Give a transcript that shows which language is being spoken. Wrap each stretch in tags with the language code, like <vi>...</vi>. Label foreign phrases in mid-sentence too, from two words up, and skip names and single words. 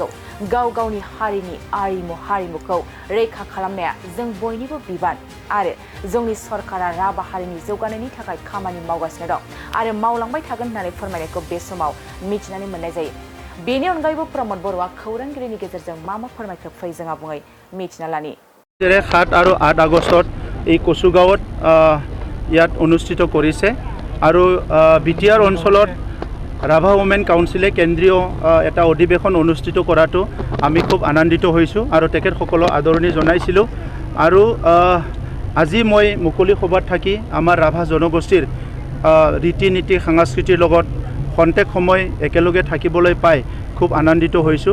<brx>गाव गावनि हारिनि हारिमुखौ रैखा खालामनाया जों बयनिबो बिबान आरो जोंनि सरकारा राभा हारिनि जौगानायनि थाखाय खामानि मावगासिनो दं आरो मावलांबाय थागोन होननानै फोरमायनायखौ बे समाव मिथिनानै मोननाय जायो। बेनि अनगायैबो प्रमद बर'आ खौरांगिरिनि गेजेरजों मा फोरमायखो फै जों आबुङै मिथिना लानि।</brx> <as>7 আৰু 8 আগষ্টত এই কচুগাঁৱত ইয়াত অনুষ্ঠিত কৰিছে আৰু বিটিআৰ অঞ্চলত ৰাভা ওমেন কাউন্সিলে কেন্দ্ৰীয় এটা অধিৱেশন অনুষ্ঠিত কৰাটো আমি খুব আনন্দিত হৈছোঁ আৰু তেখেতসকলক আদৰণি জনাইছিলোঁ। আৰু আজি মই মুকলি সভাত থাকি আমাৰ ৰাভা জনগোষ্ঠীৰ ৰীতি নীতি সাংস্কৃতিৰ লগত খন্তেক সময় একেলগে থাকিবলৈ পাই খুব আনন্দিত হৈছোঁ।</as>